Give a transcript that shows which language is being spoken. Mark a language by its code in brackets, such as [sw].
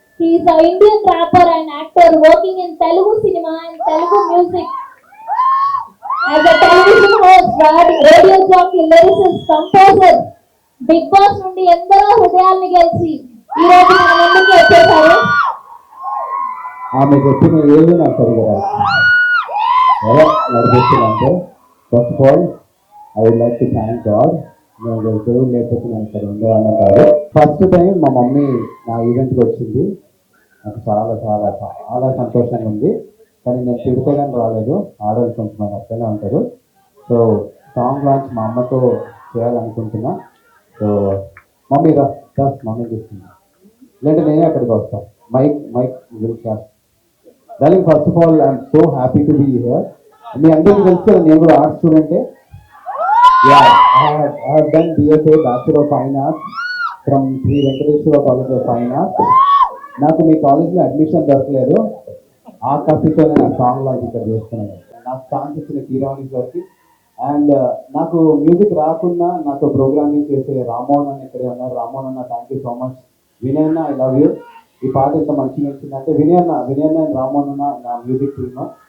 [en] He is an Indian rapper and actor working in Telugu cinema and Telugu music. As a television host, radio jockey, lyricist, composer, [te] big boss నుండి ఎందరో హృదయాల్ని గెలిచి ఈ రోజు మన ముందుకు వచ్చేసారు. ఆమె చెప్పిన ఏది నాకు సరిగా ఎలా నడిపిస్తుందంటే [en] First of all I would like to thank God. [te] నేను దేవుడు లేకపోతే నేను ఇక్కడ ఉండేవాడిని కాదు. ఫస్ట్ టైం మా మమ్మీ నా ఈవెంట్కి వచ్చింది. నాకు చాలా చాలా చాలా సంతోషంగా ఉంది. కానీ నేను తిడుకోగానే రాలేదు. ఆడవాళ్ళు కొంచెం అక్కడే ఉంటారు. సో సాంగ్ లాంచ్ మా అమ్మతో చేయాలనుకుంటున్నా. సో మమ్మీ మమ్మీ చూస్తున్నా, లేదంటే నేనే అక్కడికి వస్తాను. [en] మైక్ విల్ క్యాప్. Darling, first of all I'm so happy to be here. [te] మీ అందరికీ తెలుసు కదా, నేను కూడా arts స్టూడెంటే. [en] I have done BFA Bachelor of Fine Arts from Sri Venkateshwara College of Fine Arts. [te] నాకు మీ కాలేజ్లో అడ్మిషన్ దొరకలేదు. ఆ కసితో నేను సాంగ్ లాంచ్ ఇక్కడ చేస్తున్నాను. నాకు ఛాన్స్ ఇచ్చిన కీరవాణి సార్కి అండ్ నాకు మ్యూజిక్ రాకున్నా నాతో ప్రోగ్రామింగ్ చేసే రామ్మోహన్ అన్న ఇక్కడే ఉన్నారు. రామ్మోహన్ అన్న, [en] Thank you so much. [te] Vinay అన్న, [en] I love you. [te] ఈ పాట ఎంత మంచిగా వచ్చిందంటే వినయ్ అన్న అండ్ రామ్మోహన్ అన్న నా మ్యూజిక్ టీమ్.